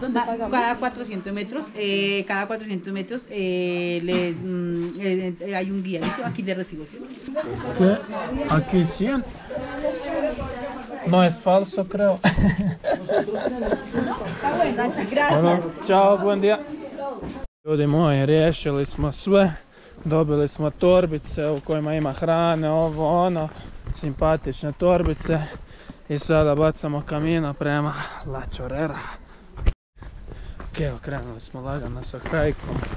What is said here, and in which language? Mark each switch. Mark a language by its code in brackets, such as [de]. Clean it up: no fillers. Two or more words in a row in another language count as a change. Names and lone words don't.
[es] Cada 400 metros, hay un guía, ¿listo? Aquí le recibo, ¿sí? ¿Qué? Aquí 100. No es falso, creo. Bueno, čao, buen día. [hr] Ljudi moji, riješili smo sve. Dobili smo torbice u kojima ima hrane, ovo, ono. Simpatične torbice. I sada bacamo kamino prema La Chorrera. Ok, krenuli smo lagano sa hajkom.